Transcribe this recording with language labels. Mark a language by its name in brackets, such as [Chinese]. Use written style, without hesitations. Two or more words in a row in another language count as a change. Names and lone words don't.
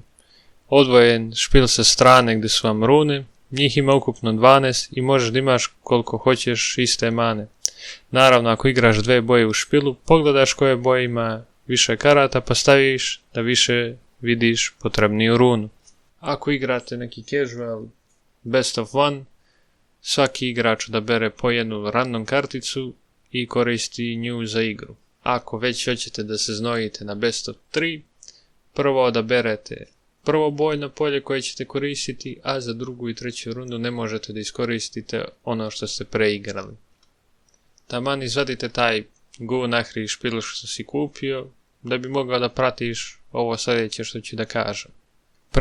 [Bosnian] Odvojen špil sa strane gdje su vam rune, njih ima ukupno 12 i možeš da imaš koliko hoćeš iste mane. Naravno, ako igraš 2 boje u špilu, pogledaš koje boje ima više karata pa staviš da više vidiš potrebniju runu. Ako igrate neki [English] casual best of one, [Bosnian] svaki igrač da bere po jednu random karticu i koristi nju za igru. Ako već hoćete da se znojite na [English] best of 3, [Bosnian] prvo odaberete prvo bojno polje koje ćete koristiti, a za drugu i treću rundu ne možete da iskoristite ono što ste preigrali. Taman izvadite taj nahri špil što si kupio, da bi mogao da pratiš ovo sljedeće što ću da kažem.